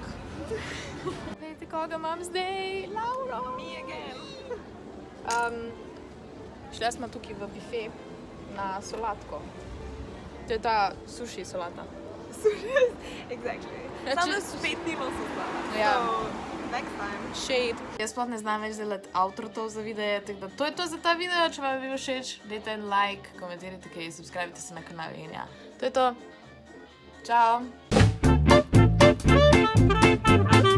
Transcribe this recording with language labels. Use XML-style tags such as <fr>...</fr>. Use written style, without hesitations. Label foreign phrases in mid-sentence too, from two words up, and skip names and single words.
<sl>Vejte, koga imam zdaj? Lauro!</sl> <en>Me again.</en> <sl>Šla smo tukaj v bife na solatko. To je ta sushi solata.</sl> <en>Exactly.</en> <sl>Samo da spet ni bilo soslava. Ja.</sl> <en>So, next time. Shade.</en> <sl>Jaz sploh ne znam več delati outrotov za videe, tako da to je to za ta video. Če vam je bil všeč, dajte en like, komentirajte kaj, subscribite se na kanal in ja. To je to. Čau!</sl>